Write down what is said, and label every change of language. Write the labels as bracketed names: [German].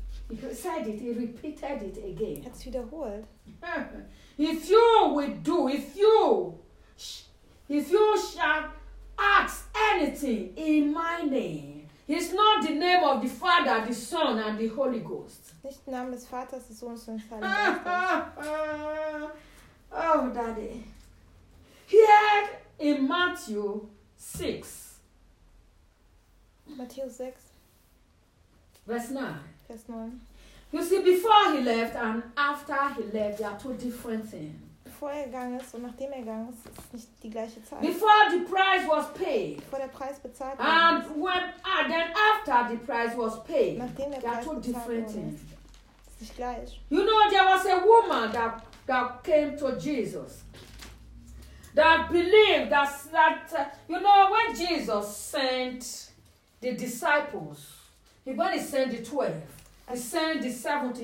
[English] He said it, he repeated it again. [German] Er hat es wiederholt. [English] If you will do, if you shall ask anything in my name, it's not the name of the Father, the Son, and the Holy Ghost. [German] Nicht im Namen des Vaters, des Sohnes und des Heiligen Geistes. [English] Oh, Daddy. Here in Matthew 6. Verse 9. You see, before he left and after he left, they are two different things. [German] Bevor er gegangen ist und nachdem er gegangen ist, ist nicht die gleiche Zeit. [English] Before the price was paid. [German] Bevor der Preis bezahlt wurde. [English] And when, then after the price was paid. [German] Nachdem der [English] they [German] Preis [English] are two different things. [German] Ist nicht gleich. [English] You know, there was a woman that came to Jesus. That believed you know, when Jesus sent the disciples, when he sent the 12, he sent the 70.